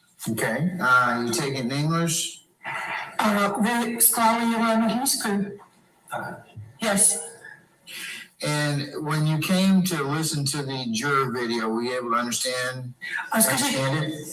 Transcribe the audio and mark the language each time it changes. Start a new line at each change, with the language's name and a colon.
English: Okay, you take it in English?
Ukrainian: Ви склали його англійською?
English: Yes. And when you came to listen to the juror video, were you able to understand it?